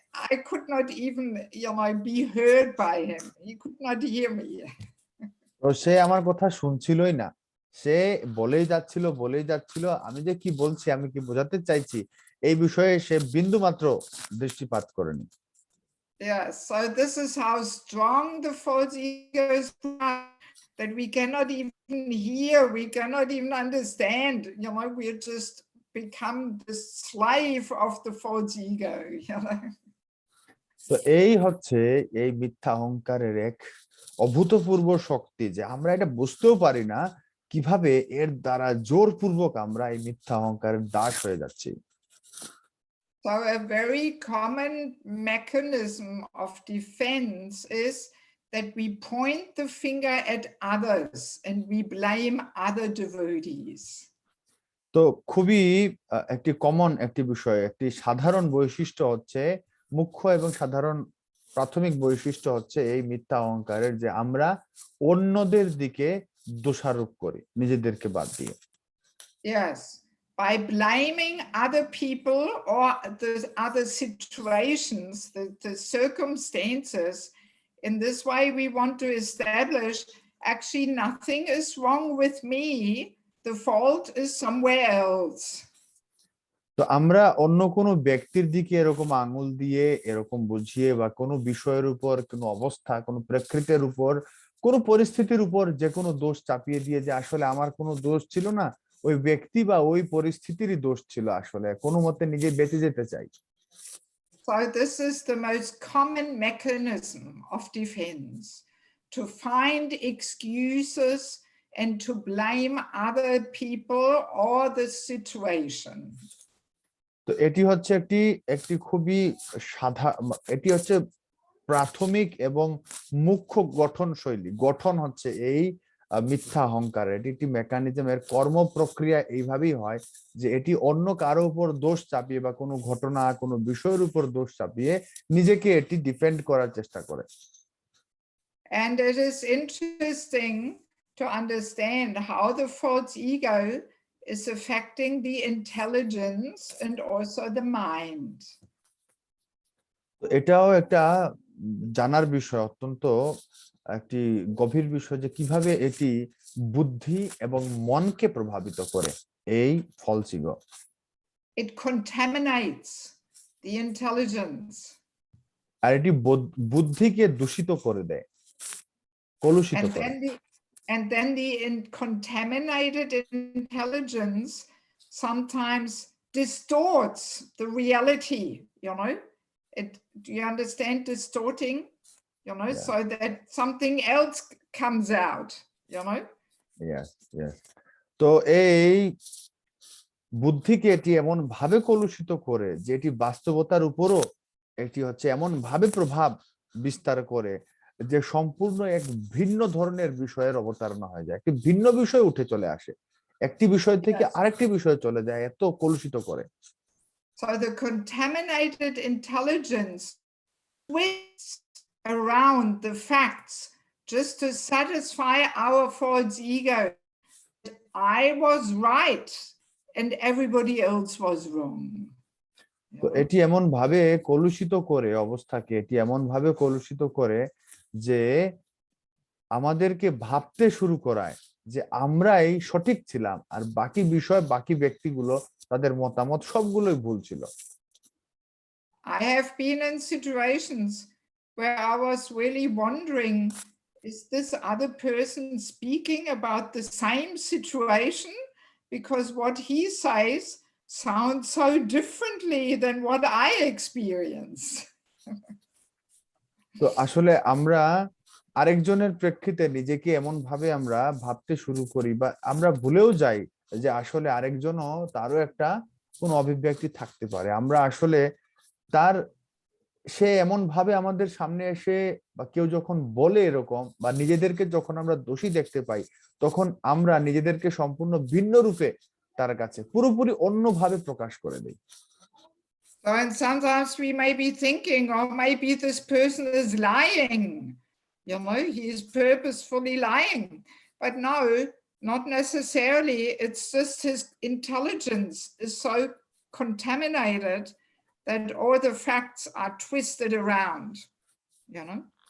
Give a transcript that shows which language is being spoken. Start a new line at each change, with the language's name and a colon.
English: I could not even, be heard by him. He could not hear me.
Bangla: তো সে আমার কথা শুনছিলই না, সে বলেই যাচ্ছিল, আমি যে কি বলছি, আমি কি বোঝাতে চাইছি এই বিষয়ে সে বিন্দু মাত্র দৃষ্টিপাত করেনি।
English: Yeah, so this is how strong the false ego is. that we cannot even hear, we cannot even understand. You know, we're just become the slave of the false ego. You know?
Bangla: তো এই হচ্ছে এই মিথ্যা অহংকারের এক অভূতপূর্ব শক্তি, যে আমরা এটা বুঝতেও পারি না কিভাবে এর দ্বারা জোরপূর্বক আমরা এই মিথ্যা অহংকারের দাস হয়ে যাচ্ছি।
English: So a very common mechanism of defense is that we point the finger at others and we blame other devotees.
Bangla: তো খুবই একটি কমন একটি বিষয়, একটি সাধারণ বৈশিষ্ট্য হচ্ছে, মুখ্য এবং সাধারণ প্রাথমিক বৈশিষ্ট্য হচ্ছে এই মিথ্যা অহংকারের, যে আমরা অন্যদের দিকে দোষারোপ করি নিজেদেরকে বাদ দিয়ে।
English: Yes, by blaming other people or the other situations, the circumstances. In this way, we want to establish actually nothing is wrong with me. The fault is somewhere else.
Bangla: তো আমরা অন্য কোনো ব্যক্তির দিকে এরকম আঙুল দিয়ে এরকম বুঝিয়ে, বা কোনো বিষয়ের উপর, কোনো অবস্থা, কোনো প্রেক্ষিতের উপর, কোনো পরিস্থিতির উপর যে কোনো দোষ চাপিয়ে দিয়ে যে আসলে আমার কোনো দোষ ছিল না, ওই ব্যক্তি বা ওই পরিস্থিতিরই দোষ ছিল, আসলে কোনো মতে নিজে বেঁচে যেতে চাই।
English: So this is the most common mechanism of defense, to find excuses and to blame other people or the situation.
Bangla: তো এটি হচ্ছে একটি একটি খুবই এটি হচ্ছে প্রাথমিক এবং মুখ্য গঠন শৈলী, গঠন হচ্ছে এই মিথ্যা অহংকার। এটি একটি মেকানিজম, এর কর্ম প্রক্রিয়া এইভাবেই হয় যে এটি অন্য কারো উপর দোষ চাপিয়ে বা কোনো ঘটনা, কোনো বিষয়ের উপর দোষ চাপিয়ে নিজেকে এটি ডিফেন্ড করার চেষ্টা করে।
English: And it is interesting to understand how the false ego is affecting the intelligence and also the mind.
Bangla: এটাও একটা জানার বিষয়, অত্যন্ত একটি গভীর বিষয়, যে কিভাবে এটি বুদ্ধি এবং মনকে প্রভাবিত করে এই false ego.
English: It contaminates the intelligence.
Bangla: আর এটি বুদ্ধিকে দূষিত করে দেয়, কলুষিত
English: And
Bangla: করে।
English: then the contaminated intelligence sometimes distorts the reality, you know. Do you understand distorting? You know, Yeah. so that something else comes out, you know. Yes, yes.
Bangla: তো এই বুদ্ধিকে এটি এমন ভাবে কলুষিত করে যে এটি বাস্তবতার উপরও এটি হচ্ছে এমন ভাবে প্রভাব বিস্তার করে যে সম্পূর্ণ এক ভিন্ন ধরনের বিষয়ের অবতারণা হয়ে যায়, একটি ভিন্ন বিষয় উঠে চলে আসে, একটি বিষয় থেকে আরেকটি বিষয়ে চলে যায়, এত কলুষিত করে।
English: So the contaminated intelligence twists around the facts just to satisfy our false ego. I was right and everybody else was wrong.
Bangla: তো এটি এমন ভাবে কলুষিত করে অবস্থাকে, এটি এমন ভাবে কলুষিত করে যে আমাদেরকে ভাবতে শুরু করায় যে আমরাই সঠিক ছিলাম, আর বাকি বিষয়, বাকি ব্যক্তিগুলো, তাদের মতামত সবগুলোই ভুল ছিল।
English: I have been in situations where I was really wondering, is this other person speaking about the same situation? Because what he says sounds so differently than what I experience.
Bangla: তো আসলে আমরা আরেকজনের প্রেক্ষিতে নিজেকে এমন ভাবে আমরা ভাবতে শুরু করি, বা আমরা ভুলেও যাই যে আসলে আরেকজনও, তারও একটা কোন অভিব্যক্তি থাকতে পারে। আমরা আসলে সে এমন ভাবে আমাদের সামনে এসে, বা কেউ যখন বলে এরকম, বা নিজেদেরকে যখন আমরা দোষী দেখতে পাই, তখন আমরা নিজেদেরকে সম্পূর্ণ ভিন্ন রূপে তার কাছে পুরোপুরি অন্যভাবে প্রকাশ করে দেই।
English: So, and sometimes we may be thinking, oh, maybe this person is lying. You know, he is purposefully lying. But no, not necessarily. It's just his intelligence is so contaminated that all the facts are twisted around, you know.